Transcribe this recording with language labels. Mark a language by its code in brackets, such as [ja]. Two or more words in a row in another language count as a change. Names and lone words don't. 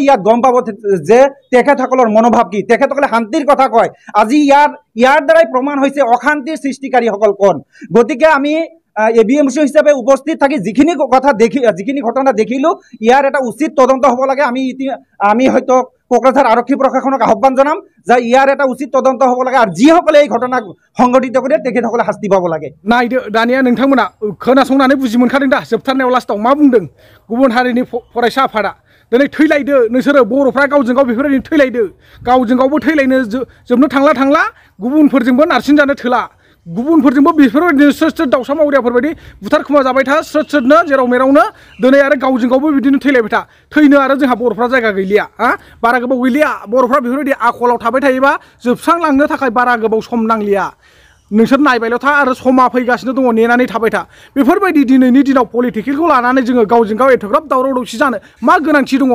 [as] ইয়াত গম পাব যে তেখেতসকলৰ মনোভাৱ কি তেখেতসকলে শান্তিৰ কথা কয় আজি ইয়াৰ দ্বাৰাই প্ৰমাণ হৈছে অশান্তিৰ সৃষ্টিকাৰীসকল কোন গতিকে আমি এবিএমচি হিচাপে উপস্থিত থাকি যিখিনি কথা যিখিনি ঘটনা দেখিলোঁ ইয়াৰ এটা উচিত তদন্ত হ'ব লাগে আমি হয়তো কোকৰাঝাৰ আৰক্ষী প্ৰশাসনক আহ্বান জনাম যে ইয়াৰ এটা উচিত তদন্ত হ'ব লাগে আৰু যিসকলে এই ঘটনা সংঘটিত কৰে তেখেতসকলে শাস্তি পাব লাগে [brx] নাইদো দানিया नोंथांमोना खोनासंनानै बुजि मोनखादों दा जोबथारनायाव लास्टआव मा बुंदों गुबुन हारिनि फरायसा आफादा दिनै थैलायदो नोंसोरो बर'फ्रा गावजों गाव बेफोरबायदि थैलायदो गावजों गावबो थैलायनो जोबनो थांला गुबुनफोरजोंबो नारसिनजानो थोला गुबुनफोरजोंबो बेफोरबायदिनो स्रोद दाउसा मावरियाफोरबायदि बुथार खोमा जाबाय था स्रोदनो जेराव मेरावनो दिनै आरो गावजों गावबो बिदिनो थैलायबाय था थैनो आरो जोंहा बर'फ्रा जायगा गैलिया हा बारा गोबाव गैलिया बर'फ्रा बेफोरबायदि आखलाव थाबाय थायोबा जोबस्रांलांनो थाखाय बारा गोबाव सम नांलिया नोंसोर नायबायल' था आरो समा फैगासिनो दङ नेनानै थाबाय था बेफोरबायदि दिनैनि दिनाव पलिटिकेलखौ लानानै जोङो गावजों गाव एथ'ग्राब दावराव दावसि जानो मा गोनांथि